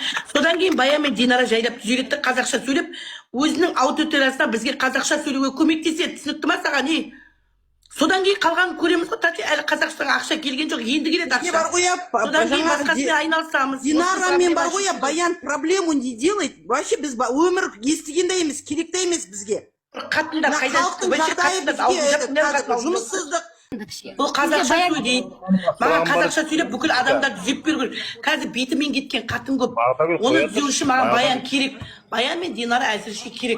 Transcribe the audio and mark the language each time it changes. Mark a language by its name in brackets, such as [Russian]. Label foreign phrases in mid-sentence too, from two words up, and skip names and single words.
[Kazakh] Содан кейін Баян мен Динара жайлап түзе кетті, қазақша сөйлеп, өзінің аудиториясына бізге қазақша сөйлеуге көмектеседі, түсінікті ма саған? Содан кейін қалғанын көреміз ғой, тәте, әлі Қазақстанға ақша келген жоқ, енді келеді ақша. бар ғой, содан кейін басқасымен айналысамыз. Динарамен бар ғой, Баян [Russian] проблему не делает. [Kazakh] Вообще біз өмір естіген де емес, керек те емес бізге. Қатындар қайда халықтың жағдайы жұмыссыздық. Бұл қазақша сөйлейді. Маған қазақша сөйлеп бүкіл адамдарды түзеп беру керек. Қазір бетімен кеткен қатын көп. Оны түзеу үшін маған Баян керек. Баян мен Динара әзірше керек.